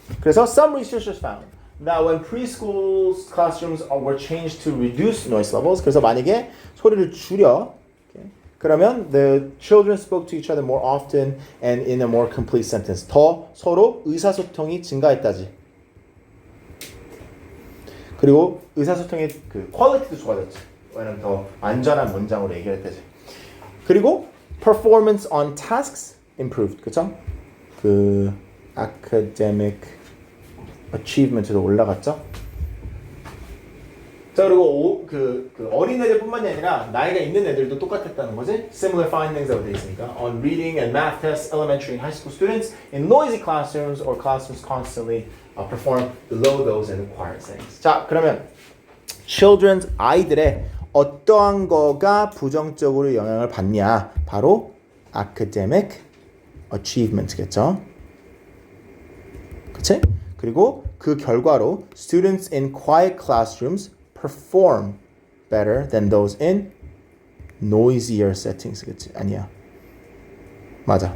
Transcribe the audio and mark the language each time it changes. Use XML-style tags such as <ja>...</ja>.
<en>그래서 some researchers found that when preschool classrooms were changed to reduce noise levels,</en> <ko>그래서 만약에 소리를 줄여 그러면</ko> <en>the children spoke to each other more often and in a more complete sentence.</en> <ko>더 서로 의사소통이 증가했다지. 그리고 의사소통의 그 퀄리티도 좋아졌지. 왜냐면 더 안전한 문장으로 얘기했다지.</ko> <en>그리고 performance on tasks improved.</en> <ko>그쵸? 그 academic achievement도 올라갔죠. 자 그리고 그 어린 애들뿐만이 아니라 나이가 있는 애들도 똑같았다는 거지.</ko> <en>Similar findings</en> <ko>돼 있으니까</ko> <en>on reading and math tests, elementary and high school students in noisy classrooms or classrooms constantly perform below those in quiet settings.</en> <ko>자 그러면 children's 아이들의 어떠한 거가 부정적으로 영향을 받냐? 바로 academic achievement겠죠. 그치? 그리고 그 결과로</ko> <en>students in quiet classrooms perform better than those in noisier settings.</en> <ko>그치? 아니야. 맞아.</ko>